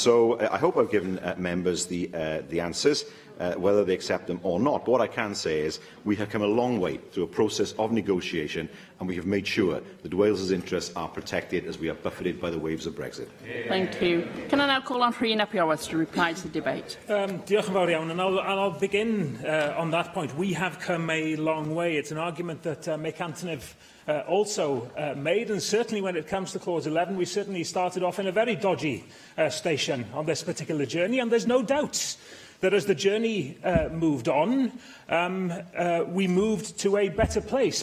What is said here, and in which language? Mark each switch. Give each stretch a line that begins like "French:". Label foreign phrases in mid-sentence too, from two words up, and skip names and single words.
English: And so I hope I've given members the answers. whether they accept them or not. But what I can say is we have come a long way through a process of negotiation, and we have made sure that Wales's interests are protected as we are buffeted by the waves of Brexit. Thank you. Can I now call on Rhys Ap Iorwerth to reply to the debate?
Welsh: Diolch yn fawr iawn,
English: and I'll begin on that point. We have come a long way. It's an argument that Mick Antonev also made, and certainly when it comes to Clause 11, we certainly started off in a very dodgy station on this particular journey, and there's no doubt that as the journey moved on, we moved to a better place.